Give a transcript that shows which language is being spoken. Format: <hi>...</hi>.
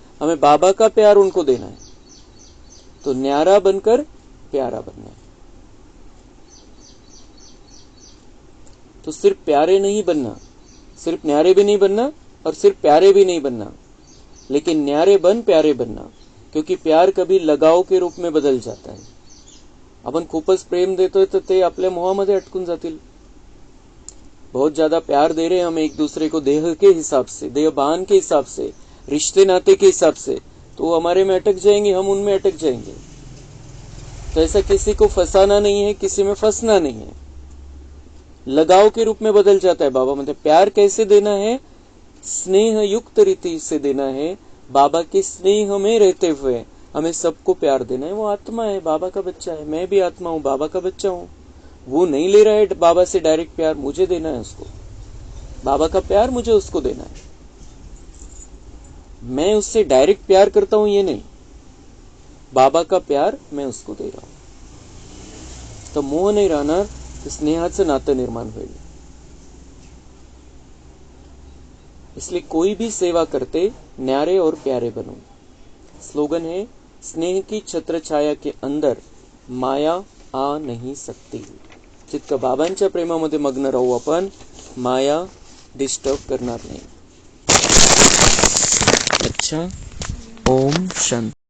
<hi>हमें बाबा का प्यार उनको देना है। तो न्यारा बनकर प्यारा बनना है। तो सिर्फ प्यारे नहीं बनना, सिर्फ न्यारे भी नहीं बनना और सिर्फ प्यारे भी नहीं बनना, लेकिन न्यारे बन प्यारे बनना। क्योंकि प्यार कभी लगाव के रूप में बदल जाता है।</hi> <mr>आपण खूपच प्रेम देतोय तर ते आपल्या मोहामध्ये अटकून जातील।</mr> <hi>बहुत ज्यादा प्यार दे रहे हैं हम एक दूसरे को देह के हिसाब से, देहभान के हिसाब से, रिश्ते नाते के हिसाब से, तो वो हमारे में अटक जाएंगे, हम उनमें अटक जाएंगे। तो ऐसा किसी को फंसाना नहीं है, किसी में फंसना नहीं है। लगाव के रूप में बदल जाता है बाबा मतलब प्यार कैसे देना है? स्नेह युक्त रीति से देना है। बाबा के स्नेह में रहते हुए हमें सबको प्यार देना है। वो आत्मा है, बाबा का बच्चा है, मैं भी आत्मा हूँ, बाबा का बच्चा हूँ। वो नहीं ले रहा है बाबा से डायरेक्ट प्यार, मुझे देना है उसको। बाबा का प्यार मुझे उसको देना है। मैं उससे डायरेक्ट प्यार करता हूं ये नहीं, बाबा का प्यार मैं उसको दे रहा हूं।</hi> <mr>तर मोह नाही राहणार, तर स्नेहाचं नातं निर्माण होईल.</mr> <hi>इसलिए कोई भी सेवा करते न्यारे और प्यारे बनो. स्लोगन है, स्नेह की छत्र छाया के अंदर माया आ नहीं सकती.</hi> <mr>जितकं बाबांच्या प्रेमामध्ये मग्न राहू आपण, माया डिस्टर्ब करणार नाही. अच्छा, ओम शांती.</mr>